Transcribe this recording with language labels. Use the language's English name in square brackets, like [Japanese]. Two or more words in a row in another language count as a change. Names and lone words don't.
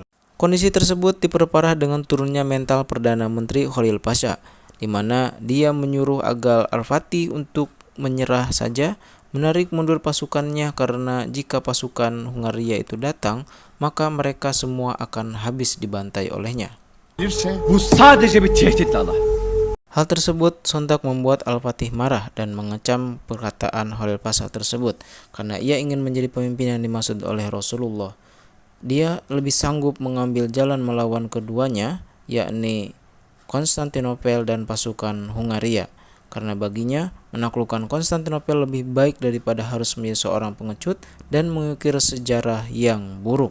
[Indonesian] Kondisi tersebut diperparah dengan turunnya mental Perdana Menteri Khalil Pasha, di mana dia menyuruh agar Al-Fatih untuk menyerah saja, menarik mundur pasukannya karena jika pasukan Hungaria itu datang, maka mereka semua akan habis dibantai olehnya. [Turkish] Bu sadece bir tehdit Allah. [Indonesian] Hal tersebut sontak membuat Al-Fatih marah dan mengecam perkataan Khalil Pasha tersebut karena ia ingin menjadi pemimpin yang dimaksud oleh Rasulullah. Dia lebih sanggup mengambil jalan melawan keduanya, yakni Konstantinopel dan pasukan Hungaria, karena baginya menaklukkan Konstantinopel lebih baik daripada harus menjadi seorang pengecut dan mengukir sejarah yang buruk.